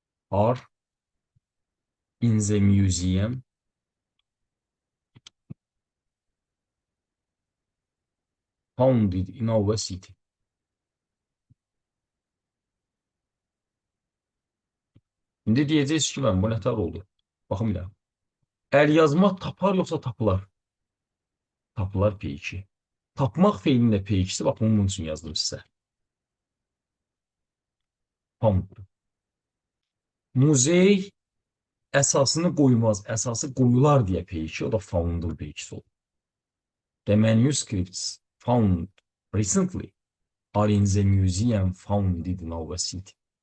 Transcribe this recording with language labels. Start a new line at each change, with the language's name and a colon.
English: are in the museum founded in our city.
Azerbaijani: İndi deyəcəyiz ki, bu nətər oldu? Baxın bir də. Əlyazma tapar yoxsa tapılar? Tapılar P2. Tapmaq feilinin də P2'si, bax bunun üçün yazdım sizə. Found. Muzey əsasını qoymaz, əsası qoyular deyə P2, o da found'un P2'si olur.
English: The manuscripts found recently are in the museum founded in our city.